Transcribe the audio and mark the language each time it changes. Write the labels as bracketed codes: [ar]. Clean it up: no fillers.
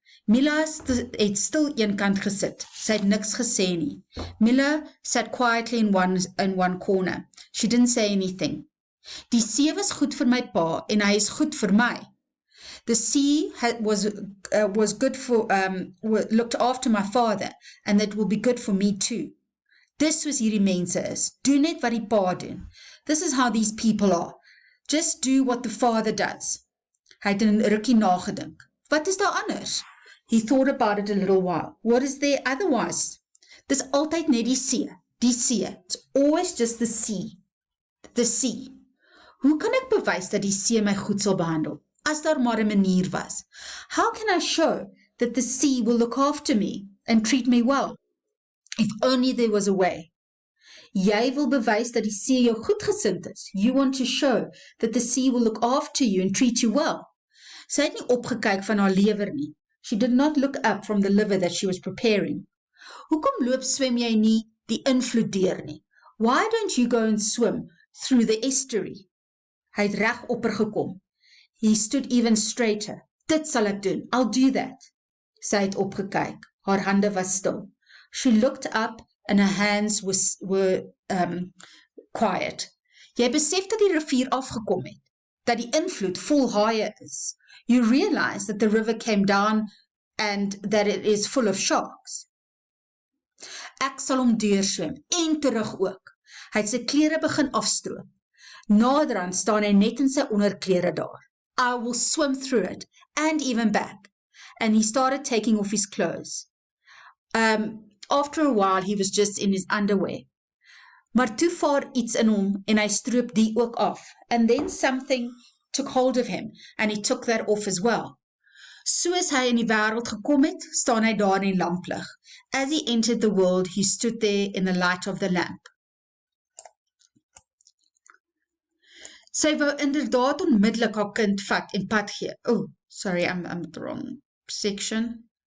[af] Mila het stil eenkant gesit. Sy het niks gesê nie. [en] Mila sat quietly in one corner. She didn't say anything. [af] Die see was goed vir my pa en hy is goed vir my. [en] The sea was good for, looked after my father, and that will be good for me too. [af] Dis was hierdie mense is. Doen net wat die pa doen. [en] This is how these people are. Just do what the father does. [af] Hy het 'n rukkie nagedink. Wat is daar anders? [en] He thought about it a little while. What is there otherwise? [af] Dis altyd net die see. Die see. [en] It's always just the sea. The sea. [af] Hoe kan ek bewys dat die see my goed sal behandel? As daar maar 'n manier was. [en] How can I show that the sea will look after me and treat me well? If only there was a way. [af] Jy wil bewys dat die see jou goedgesind is. [en] You want to show that the sea will look after you and treat you well. [af] Sy het nie opgekyk van haar lewer nie. [en] She did not look up from the liver that she was preparing. [af] Hoekom swem jy nie die invloed deur nie? [en] Why don't you go and swim through the estuary? [af] Hy het reg oppergekom. [en] He stood even straighter. [af] Dit sal ek doen. [en] I'll do that. [af] Sy het opgekyk. Haar hande was stil. [en] She looked up and her hands were quiet. [af] Jy besef dat die rivier afgekom het. Dat die invloed vol haie is. [en] You realize that the river came down and that it is full of sharks. [af] Ek sal hom deurswem en terug ook. Hy het sy klere begin afstroop. Naderhand staan hy net in sy onderklere daar. [en] I will swim through it, and even back. And he started taking off his clothes. After a while, he was just in his underwear. [af] Maar toe vaar iets in hom, en hy stroop die ook af. [en] And then something took hold of him, and he took that off as well. [af] Soos hy in die wêreld gekom het, staan hy daar in die lamplig. [en] As he entered the world, he stood there in the light of the lamp. [af] Sy wou inderdaad onmiddellik haar kind vat en pad gee. [en] Oh, sorry, I'm at the wrong section.